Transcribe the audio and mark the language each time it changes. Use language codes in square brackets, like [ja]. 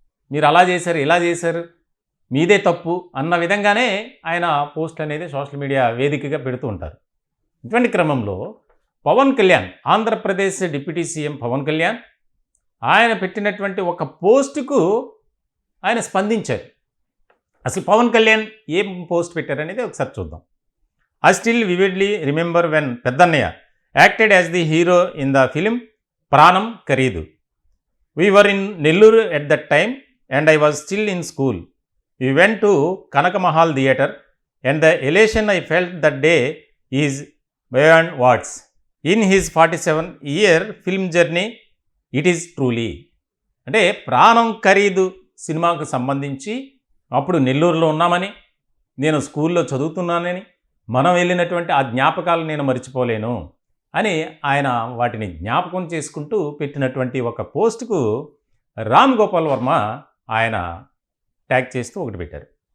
[te] మీరు అలా చేశారు, ఇలా చేశారు, మీదే తప్పు అన్న విధంగానే ఆయన పోస్టులు అనేది సోషల్ మీడియా వేదికగా పెడుతూ ఉంటారు. ఇటువంటి క్రమంలో పవన్ కళ్యాణ్, ఆంధ్రప్రదేశ్ డిప్యూటీ సీఎం పవన్ కళ్యాణ్, ఆయన పెట్టినటువంటి ఒక పోస్టుకు ఆయన స్పందించారు. అసలు పవన్ కళ్యాణ్ ఏం పోస్ట్ పెట్టారనేది ఒకసారి చూద్దాం. [en] I still vividly remember when Peddannaya acted as the hero in the film Pranam Karidu. We were in Nelluru at that time and I was still in school. We went to Kanaka Mahal Theatre and the elation I felt that day is beyond words. In his 47-year film journey, it is truly. [te] అంటే ప్రాణం ఖరీదు సినిమాకు సంబంధించి అప్పుడు నెల్లూరులో ఉన్నామని, నేను స్కూల్లో చదువుతున్నానని, మనం వెళ్ళినటువంటి ఆ జ్ఞాపకాలు నేను మర్చిపోలేను అని ఆయన వాటిని జ్ఞాపకం చేసుకుంటూ పెట్టినటువంటి ఒక పోస్టుకు రామ్ గోపాల్ వర్మ ఆయన ట్యాగ్ చేస్తూ ఒకటి పెట్టారు.